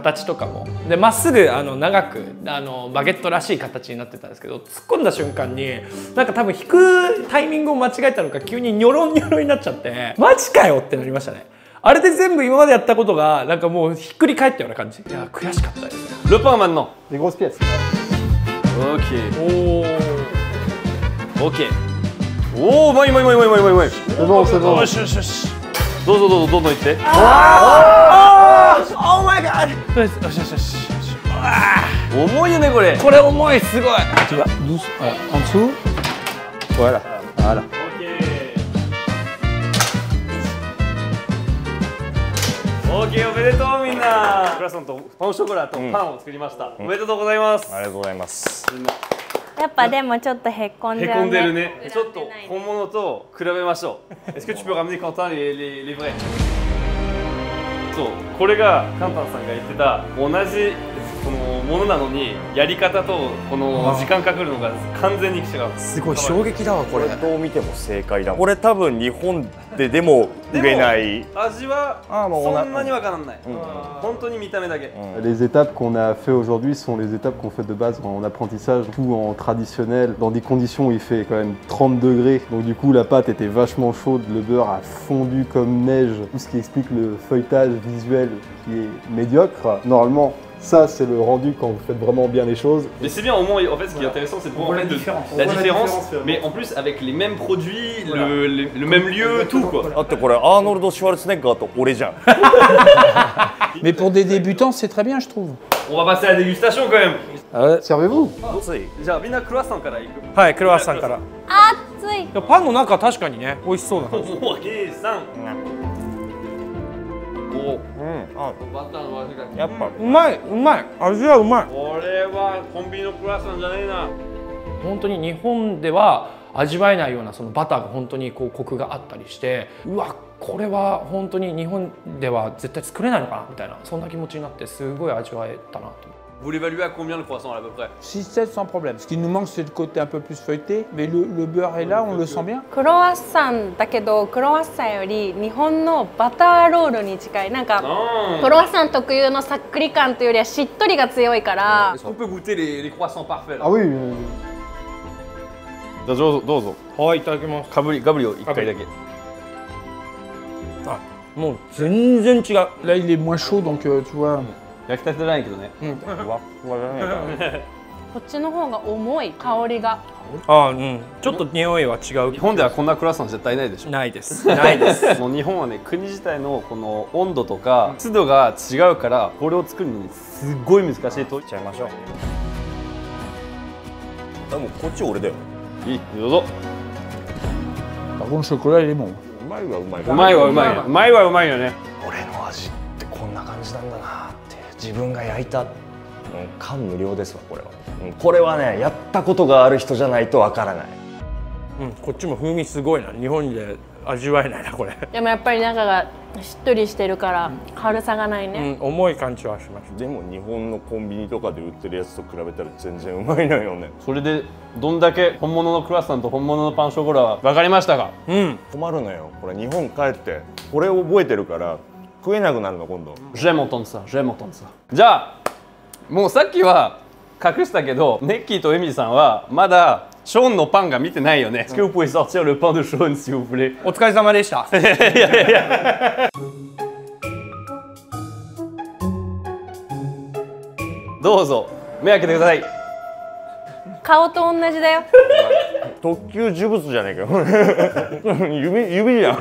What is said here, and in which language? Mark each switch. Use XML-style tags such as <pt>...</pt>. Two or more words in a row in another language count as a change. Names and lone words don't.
<ja>形とかもでまっすぐ長くバゲットらしい形になってたんですけど、突っ込んだ瞬間になんか多分引くタイミングを間違えたのか急にニョロンニョロンになっちゃって、マジかよってなりましたね。あれで全部今までやったことがなんかもうひっくり返ったような感じ。いや悔しかったですね。</ja> <fr>Le pain maintenant. Les grosses pièces.</fr> <ja>OK おお、うまい。</ja> <fr>C'est bon.</fr> <ja>よしよしよし。どんどんいって。オーマイガー。よしよしよし。重いよねこれ。これ重い、すごい。</ja> <fr>Tu vas douce. Voilà. En dessous. Voilà.</fr> <ja>OK おめでとうみんな。クラソンとパンショコラとパンを作りました。おめでとうございます。ありがとうございます。やっぱでもちょっとへこんじゃうね。へこんでるね。ちょっと本物と比べましょう。</ja> <fr>Est-ce que tu peux ramener Quentin les vrais?</fr> <ja>そう、これがカンタンさんが言ってた同じこのものなのにやり方とこの時間かかるのが完全に違う。すごい衝撃だわこれ。どう見ても正解だもん。これ多分日本ででも売れない。味はそんなには変わらない。本当に見た目だけ。</ja> <fr>Les étapes qu'on a fait aujourd'hui sont les étapes qu'on fait de base en apprentissage, tout en traditionnel, dans des conditions où il fait quand même 30 degrés. Donc du coup la pâte était vachement chaude, le beurre a fondu comme neige, tout ce qui explique le feuilletage visuel qui est médiocre. Normalement, ça c'est le rendu quand vous faites vraiment bien les choses. Mais c'est bien au moins, en fait ce qui est intéressant c'est de voir en fait, la différence, mais en plus avec les mêmes produits, le même lieu, tout quoi.</fr> <ja>だってこれアーノルド・シュワルツェネッガーと俺じゃん。</ja> <fr>Mais pour des débutants, c'est très bien, je trouve. On va passer à la dégustation quand même. Servez-vous.</fr> <ja>じゃあみんなクロワッサンからいく。はい、クロワッサンから。熱い。いやパンの中は確かにね美味しそうな感じ。おお、計算。お、あ、バターの味が。やっぱうまいうまい味はうまい。これはコンビニのクロワッサンじゃねえな。本当に日本では味わえないようなそのバターが本当にこうコクがあったりして、うわこれは本当に日本では絶対作れないのかなみたいなそんな気持ちになってすごい味わえたなと。</ja> <fr>Vous l'évaluez à combien le croissant à peu près? 6-7 sans problème. Ce qui nous manque, c'est le côté un peu plus feuilleté, mais le beurre est là, on le sent bien.</fr> <ja>クロワッサンだけどクロワッサンより日本のバターロールに近い。なんかクロワッサン特有のさっくり感というよりはしっとりが強いから。</ja> <fr>Est-ce qu'on peut goûter les croissants parfaits là? Ah oui.</fr> <ja>じゃあどうぞ。はい、いただきます。ガブリを1回だけ。あ、もう全然違う。</ja> <fr>Là, il est moins chaud, donc tu vois.</fr> <ja>焼きたてじゃないけどね。ふわふわじゃないかな。こっちの方が重い香りが。あ、うん、ちょっと匂いは違う。日本ではこんなクロワッサン絶対ないでしょ。ないです。ないです。もう日本はね、国自体のこの温度とか湿度が違うからこれを作るのにすごい難しいと。いっちゃいましょう。でもこっち俺だよ。いい、どうぞ。</ja> <fr>Par contre, le chocolat, il est bon.</fr> <ja>うまいはうまい。うまいはうまい。うまいはうまいよね。俺の味ってこんな感じなんだなって自分が焼いた、感無量ですわこれは。これはねやったことがある人じゃないとわからない。うん、こっちも風味すごいな。日本で味わえないなこれ。でもやっぱり中がしっとりしてるから軽さがないね。重い感じはします。でも日本のコンビニとかで売ってるやつと比べたら全然うまいのよね。それでどんだけ本物のクロワッサンと本物のパンショコラは分かりましたか？うん。困るのよ。これ日本帰ってこれを覚えてるから食えなくなるの今度。</ja> <fr>J'aime entendre ça, j'aime entendre ça.</fr> <ja>じゃあもうさっきは隠したけどネッキーとエミリーさんはまだショーンのパンが見てないよね。</ja> <fr>Est-ce que vous pouvez sortir le pain de Sean s'il vous plaît?</fr> <ja>お疲れ様でした。どうぞ目開けてください。顔と同じだよ。特級呪物じゃねえかよ。指じゃん。</ja>